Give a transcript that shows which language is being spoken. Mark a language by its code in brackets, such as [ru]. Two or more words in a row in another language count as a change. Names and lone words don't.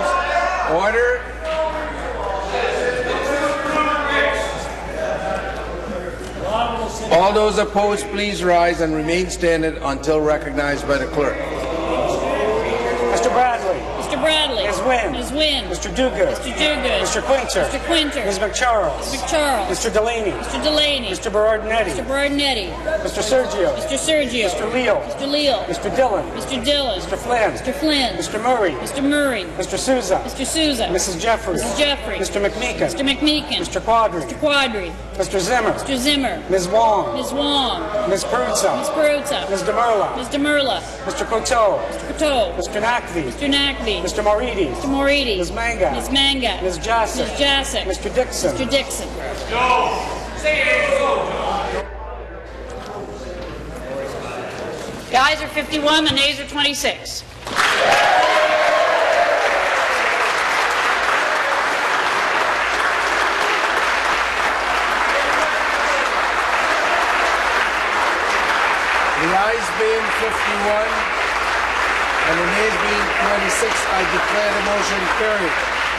[en] Order. All those opposed, please rise and remain standing until recognized by the clerk. Mr. Bradley. Mr. Bradley. Ms. Wynn. Ms. Wynn. Mr. Duguid. Mr. Duguid. Mr. Quinter. Mr. Quinter. Ms. McCharles. Mr. McCharles. Mr. Delaney. Mr. Delaney. Mr. Berardinetti. Mr. Berardinetti. Mr. Sergio. Mr. Sergio. Mr. Leal. Mr. Leal. Mr. Dillon. Mr. Dillon. Mr. Flynn. Mr. Flynn. Mr. Murray. Mr. Murray. Mr. Souza. Mr. Souza. Mrs. Jeffries. Mrs. Jeffries. Mr. McMeekin. Mr. McMeekin. Mr. Quadri. Mr. Quadri. Mr. Zimmer. Mr. Zimmer. Ms. Wong. Ms. Wong. Ms. Peruzza. Ms. Peruzza. Ms. DeMerla. Ms. DeMerla. Mr. Coteau. Mr. Coteau. Mr. Nakvi. Mr. Nakvi. Mr. Moridi. Mr. Moridi. Ms. Manga. Ms. Manga. Ms. Jassic. Ms. Jassic. Mr. Dixon. Mr. Dixon. The ayes are 51, the nays are 26. The ayes being 51 and the nays being 26, I declare the motion carried.